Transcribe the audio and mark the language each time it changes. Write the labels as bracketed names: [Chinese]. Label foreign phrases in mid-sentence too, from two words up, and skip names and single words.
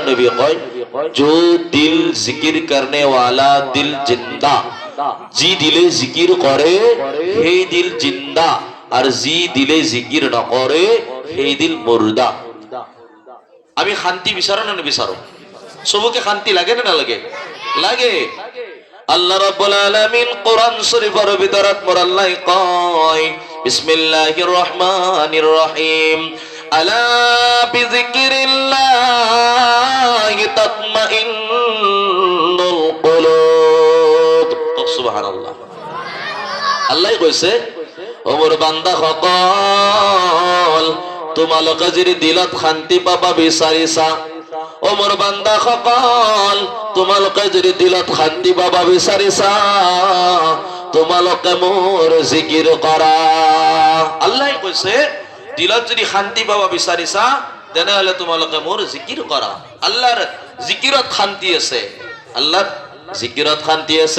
[Assamese] নবীয়ে কয় [Hindi] जो दिल जिकिर करने वाला दिल जिंदा जी दिले जिकिर करे हे दिल जिंदा और जी दिले जिकिर न करे हे दिल मुर्दा [Assamese] আমি শান্তি বিচাৰো না নিবিচাৰো সবকে শান্তি লাগে না লাগে লাগে [Arabic] الله رب العالمين [Assamese] কোরআন শরীফের ভিতৰত মোর আল্লাহ কয় [Arabic] بسم الله الرحمن الرحيم ألا بذكر الله تطمئن القلوب [Assamese] সুবহানাল্লাহ আল্লাহ কইছে ও মোর বান্দা সকল তোমালোকে যদি দিলত শান্তি পাবা বিচাৰিছা ও মোর বান্দা সকল, তোমালোকে যদি দিলত শান্তি পাবা বিচাৰিছা, তোমালোকে মোৰ জিকিৰ কৰা। আল্লাহ কৈছে দিলত যদি শান্তি পাবা বিচাৰিছা তেনেহলে তোমালোকে মোৰ জিকিৰ কৰা। আল্লাহৰ জিকিৰত শান্তি আছে, আল্লাহৰ জিকিৰত শান্তি আছে।